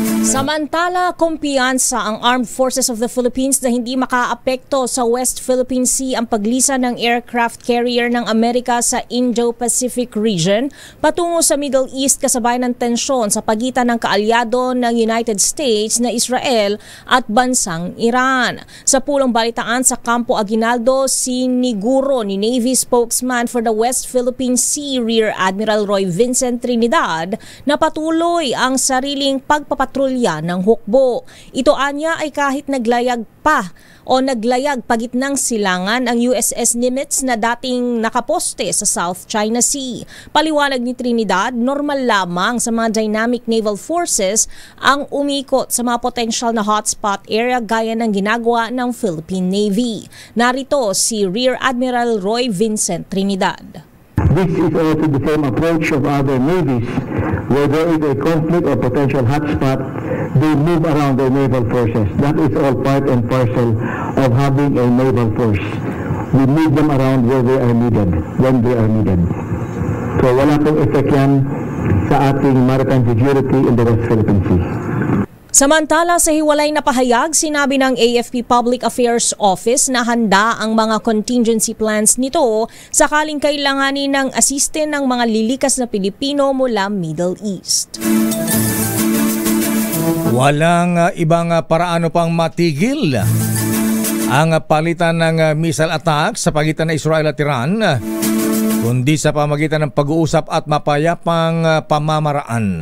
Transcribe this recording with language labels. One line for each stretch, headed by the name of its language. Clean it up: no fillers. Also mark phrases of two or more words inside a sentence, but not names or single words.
Filipino: Samantala, kumpiyansa ang Armed Forces of the Philippines na hindi makaapekto sa West Philippine Sea ang paglisa ng
English: aircraft carrier
Filipino: ng Amerika sa Indo-Pacific region patungo sa Middle East kasabay ng tensyon sa pagitan ng kaalyado ng United States na Israel at bansang Iran. Sa pulong balitaan sa Campo Aguinaldo, siniguro ni
English: Navy spokesman for the West Philippine Sea
Filipino: Rear Admiral Roy Vincent Trinidad na patuloy ang sariling pagpapatrolya ng hukbo. Ito anya ay kahit naglayag pagitnang silangan ang USS Nimitz na dating nakaposte sa South China Sea. Paliwanag ni Trinidad, normal lamang sa mga
English: dynamic naval forces
Filipino: ang umikot sa mga potential na
English: hotspot area
Filipino: gaya ng ginagawa ng Philippine Navy. Narito si Rear Admiral Roy Vincent Trinidad.
English: This is also the same approach of other navies. Where there is a conflict or potential hotspot, they move around their naval forces. That is all part and parcel of having a naval force. We move them around where they are needed, when they are needed.
Filipino: So wala pong effect yan sa ating
English: maritime security in the West Philippine Sea.
Filipino: Samantala, sa hiwalay na pahayag, sinabi ng AFP Public Affairs Office na handa ang mga
English: contingency plans
Filipino: nito sakaling kailanganin ng asiste ng mga lilikas na Pilipino mula Middle East. Walang ibang paraano pang matigil ang palitan ng
English: missile attack
Filipino: sa pagitan ng Israel at Iran, kundi sa pamagitan ng pag-uusap at mapayapang pamamaraan.